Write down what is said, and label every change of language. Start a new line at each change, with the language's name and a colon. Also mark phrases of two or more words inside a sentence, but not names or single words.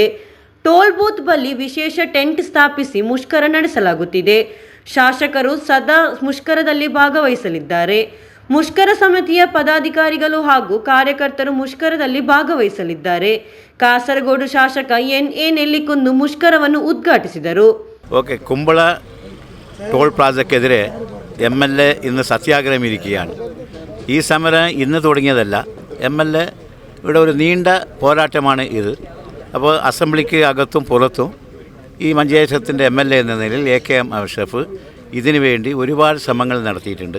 Kannada: ಟೋಲ್ ಬೂತ್ ಬಳಿ ವಿಶೇಷ ಟೆಂಟ್ ಸ್ಥಾಪಿಸಿ ಮುಷ್ಕರ ನಡೆಸಲಾಗುತ್ತಿದೆ. ಶಾಸಕರು ಸದಾ ಮುಷ್ಕರದಲ್ಲಿ ಭಾಗವಹಿಸಲಿದ್ದಾರೆ. ಮುಷ್ಕರ ಸಮಿತಿಯ ಪದಾಧಿಕಾರಿಗಳು ಹಾಗೂ ಕಾರ್ಯಕರ್ತರು ಮುಷ್ಕರದಲ್ಲಿ ಭಾಗವಹಿಸಲಿದ್ದಾರೆ. ಕಾಸರಗೋಡು ಶಾಸಕ ಎನ್.ಎ. ನೆಲ್ಲಿಕುಂದು ಮುಷ್ಕರವನ್ನು ಉದ್ಘಾಟಿಸಿದರು.
Malayalam: കുമ്പള ടോൾ പ്ലാസയ്ക്കെതിരെ MLA ഇന്ന് സത്യാഗ്രഹം ഇരിക്കുകയാണ്. ഈ സമരം ഇന്ന് തുടങ്ങിയതല്ല. MLA ഇവിടെ ഒരു നീണ്ട പോരാട്ടമാണ് ഇത്. അപ്പോൾ അസംബ്ലിക്ക് അകത്തും പുറത്തും ഈ മഞ്ചേശ്വരത്തിൻ്റെ MLA എന്ന നിലയിൽ എകെഎം അഷ്റഫ് ഇതിനു വേണ്ടി ഒരുപാട് ശ്രമങ്ങൾ നടത്തിയിട്ടുണ്ട്.